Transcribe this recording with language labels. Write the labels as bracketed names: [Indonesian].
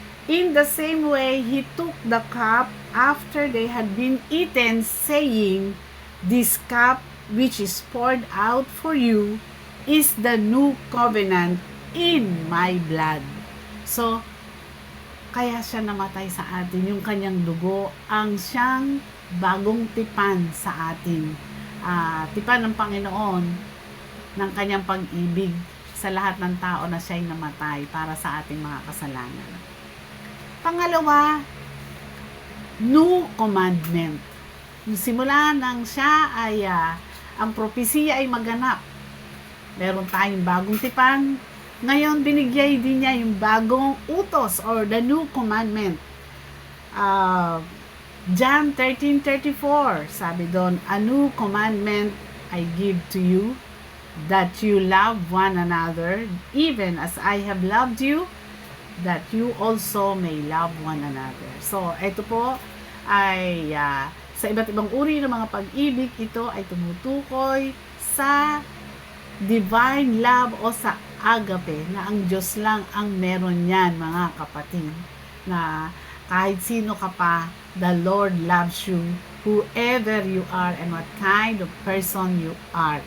[English] In the same way, He took the cup after they had been eaten, saying, "This cup which is poured out for you is the new covenant in my blood." [Filipino] So, kaya siya namatay sa atin, yung kanyang dugo, ang siyang bagong tipan sa atin. Tipan ng Panginoon ng kanyang pag-ibig sa lahat ng tao na siya'y namatay para sa ating mga kasalanan. Pangalawa, [English] new commandment. [Filipino] Simula nang siya ay ang propesiya ay maganap, meron tayong bagong tipan. Ngayon, binigay din niya yung bagong utos [English] or the new commandment. John 13:34, [Filipino] sabi doon, [English] "A new commandment I give to you, that you love one another, even as I have loved you, that you also may love one another." [Filipino] So, ito po ay sa iba't ibang uri ng mga pag-ibig, ito ay tumutukoy sa divine love o sa agape, na ang Diyos lang ang meron yan, mga kapatid, na kahit sino ka pa, [English] the Lord loves you, whoever you are [Filipino] and what kind of person you are.